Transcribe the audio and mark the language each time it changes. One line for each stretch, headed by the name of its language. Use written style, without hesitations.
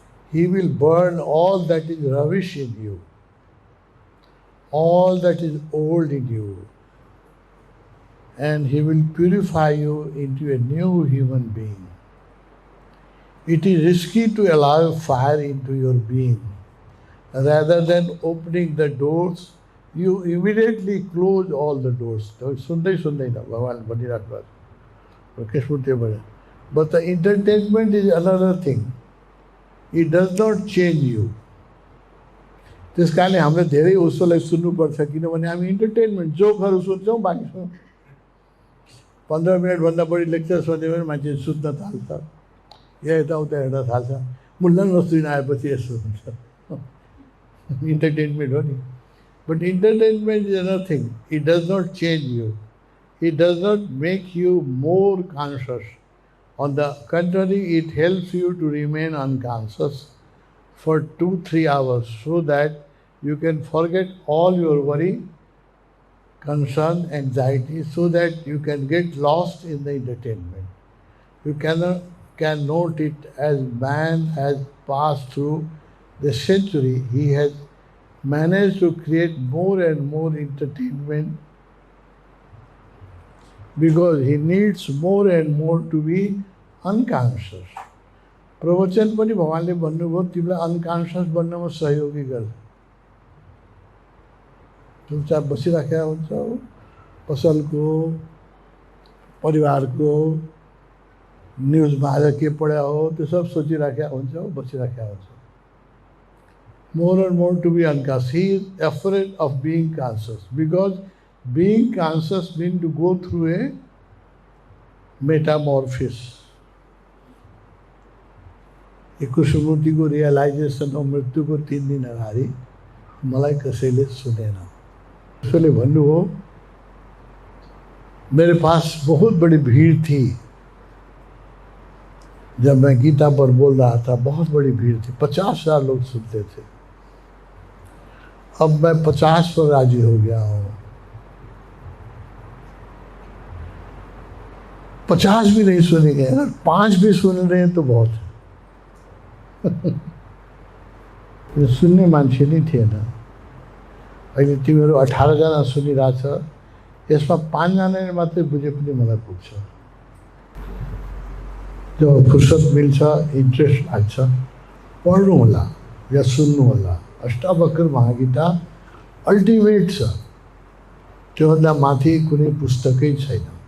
English: He will burn all that is rubbish in you, all that is old in you, and he will purify you into a new human being. It is risky to allow fire into your being. Rather than opening the doors, you immediately close all the doors.
Nepali: सुन्दैन भगवान भनिराख्नु भएको कृष्णमूर्ति भने।
English: But the entertainment is another thing. It does not change you.
Nepali: त्यस कारणले हामीले धेरै उसोलाई सुन्नुपर्छ, किनभने हामी इन्टरटेनमेन्ट जोकहरू सुन्छौँ, बाँकी 15 मिनटभन्दा बढी लेक्चर सुन्यो भने मान्छे सुत्न थाल्छ, या यताउता हेर्न थाल्छ। मुल्ला नसुन आएपछि यसो हुन्छ, इन्टरटेनमेन्ट हो नि।
English: But entertainment is nothing, it does not change you, it does not make you more conscious. On the contrary, it helps you to remain unconscious for 2-3 hours so that you can forget all your worry, concern, anxiety, so that you can get lost in the entertainment. You can note it as man has passed through the century. He has managed to create more and more entertainment because he needs more and more to be unconscious.
Nepali: प्रवचन पनि भगवान्ले भन्नुभयो तिमीलाई unconscious बन्नमा सहयोगी गर्छ। चुपचाप बसिराखेका हुन्छौ, पसलको, परिवारको, न्युजमा आज के पढ्या हो त्यो सब सोचिराखेका हुन्छौ, बसिराखेका हुन्छौ।
English: More and more to be unconscious. He is afraid of being conscious because being conscious means to go through a metamorphosis.
Nepali: कृष्णमूर्तिको realisation हो मृत्युको 3 दिन अगाडि मलाई कसैले सुनेन। उसले भन्नुभयो
Hindi: मेरे पास बहुत बड़ी भीड़ थी जब मैं गीता पर बोल रहा था, बहुत बड़ी भीड़ थी, 50,000 लोग सुनते थे। अब मैं 50 पर राजी हो गया हूँ। 50 भी नहीं सुनेंगे, अगर 5 भी सुन रहे हैं तो बहुत है।
Nepali: सुन्ने मान्छे नै थिएन। अहिले तिमीहरू 18 जना सुनिरहेछ, यसमा 5 जनाले मात्रै बुझे पनि मलाई पुग्छ। जब फुर्सद मिल्छ, इन्ट्रेस्ट लाग्छ, पढ्नु होला या सुन्नु होला। अष्टावक्र महागीता अल्टिमेट छ, त्योभन्दा माथि कुनै पुस्तकै छैन।